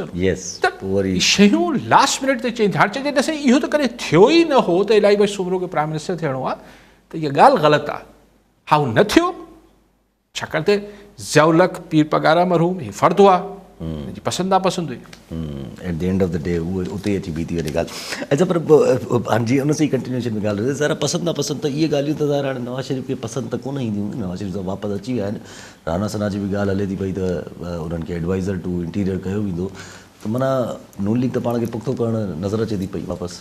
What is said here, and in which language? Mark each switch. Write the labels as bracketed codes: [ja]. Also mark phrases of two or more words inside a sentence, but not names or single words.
[sd] यस पोइ वरी शयूं [en] last minute [sd] ते चेंज हाणे चइजे ॾिसे इहो त कॾहिं थियो ई न हो त इलाही सुबुह खे [en] prime minister [sd] थियणो आहे त इहा ॻाल्हि ग़लति आहे हा उहो न थियो छाकाणि त ज़ियाउल हक़ पीर पगारा मरहूम हीउ फ़र्दु आहे हुनजी पसंदि नापसंदि हुई [en] at the end of the day [sd] उहे उते अची बीठी वञे ॻाल्हि अच्छा पर हाणे जीअं उन सां ई कंटिन्यूएशन में ॻाल्हि ज़रा पसंदि नापसंदि त इहे ॻाल्हियूं त ज़रा हाणे नवाज़ शरीफ़ खे पसंदि त कोन ईंदियूं नवाज़ शरीफ़ सां वापसि अची विया आहिनि राना सना जी बि ॻाल्हि हले थी पई त उन्हनि खे [en] adviser to interior [sd] कयो वेंदो त माना नून लीग त पाण खे पुख़्तो करणु नज़र अचे थी पई वापसि